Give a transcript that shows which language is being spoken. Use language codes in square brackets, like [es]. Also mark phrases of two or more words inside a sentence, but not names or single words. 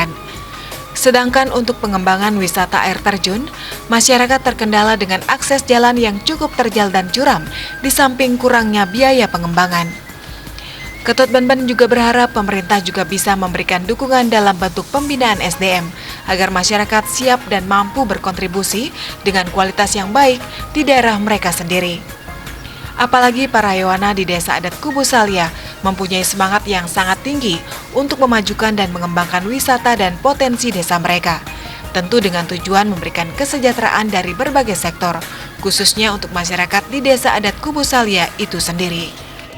[id] Sedangkan untuk pengembangan wisata air terjun, masyarakat terkendala dengan akses jalan yang cukup terjal dan curam, di samping kurangnya biaya pengembangan. Ketut Benben juga berharap pemerintah juga bisa memberikan dukungan dalam bentuk pembinaan SDM agar masyarakat siap dan mampu berkontribusi dengan kualitas yang baik di daerah mereka sendiri. Apalagi para Yowana di desa adat Kubu Saleh mempunyai semangat yang sangat tinggi untuk memajukan dan mengembangkan wisata dan potensi desa mereka. Tentu dengan tujuan memberikan kesejahteraan dari berbagai sektor, khususnya untuk masyarakat di Desa Adat Kubu Salya itu sendiri.